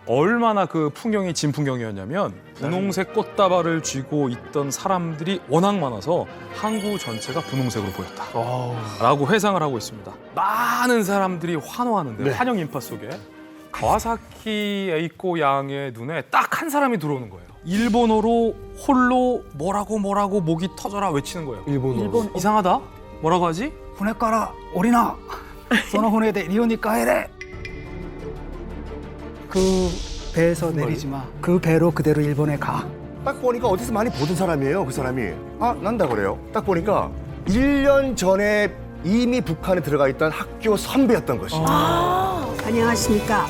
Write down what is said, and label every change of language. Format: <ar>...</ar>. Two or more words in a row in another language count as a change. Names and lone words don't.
<ko>얼마나 그 풍경이 진풍경이었냐면 분홍색 꽃다발을 쥐고 있던 사람들이 워낙 많아서 항구 전체가 분홍색으로 보였다라고 회상을 하고 있습니다. 많은 사람들이 환호하는데 환영 인파 속에 가와사키 에이코 양의 눈에 딱 한 사람이 들어오는 거예요. 일본어로 홀로 뭐라고 목이 터져라 외치는 거예요. 일본 이상하다? 뭐라고 하지?</ko> <ja>船から降りなその船で日本に帰れ</ja> <ko>그 배에서 내리지 마. 그 배로 그대로 일본에 가. 딱 보니까 어디서 많이 보던 사람이에요, 그 사람이. 아, 난다 그래요. 딱 보니까 1년 전에 이미 북한에 들어가 있던 학교 선배였던 것이. 안녕하십니까.</ko>